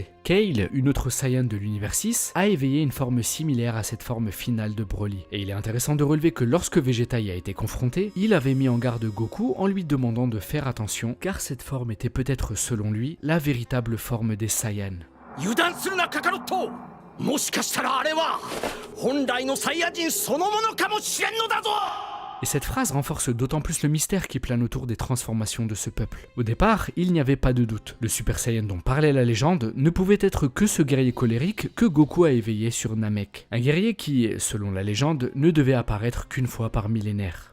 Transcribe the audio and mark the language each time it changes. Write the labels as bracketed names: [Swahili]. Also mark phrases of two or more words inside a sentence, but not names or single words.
[French] Kale, une autre Saiyan de l'univers 6, a éveillé une forme similaire à cette forme finale de Broly. Et il est intéressant de relever que lorsque Vegeta y a été confronté, il avait mis en garde Goku en lui demandant de faire attention, car cette forme était peut-être selon lui la véritable forme des Saiyans. [Japanese] 油断するなカカロット。もしかしたらあれは本来のサイヤ人そのものかもしれんのだぞ。 [French] Et cette phrase renforce d'autant plus le mystère qui plane autour des transformations de ce peuple. Au départ, il n'y avait pas de doute. Le Super Saiyan dont parlait la légende ne pouvait être que ce guerrier colérique que Goku a éveillé sur Namek. Un guerrier qui, selon la légende, ne devait apparaître qu'une fois par millénaire.